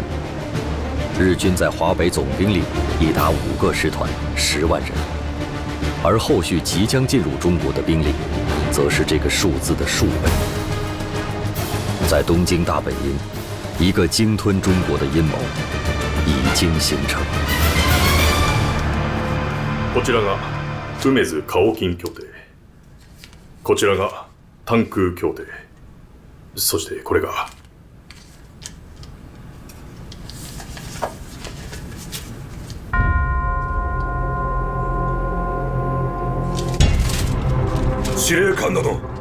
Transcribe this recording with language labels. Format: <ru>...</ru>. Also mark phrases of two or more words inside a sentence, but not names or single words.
<zh>日军在华北总兵力已达5个师团，10万人，而后续即将进入中国的兵力，则是这个数字的数倍。在东京大本营，一个鲸吞中国的阴谋已经形成。</zh> <ja>こちらが梅津カオキン協定、こちらがタンク協定、そしてこれが司令官殿。</ja>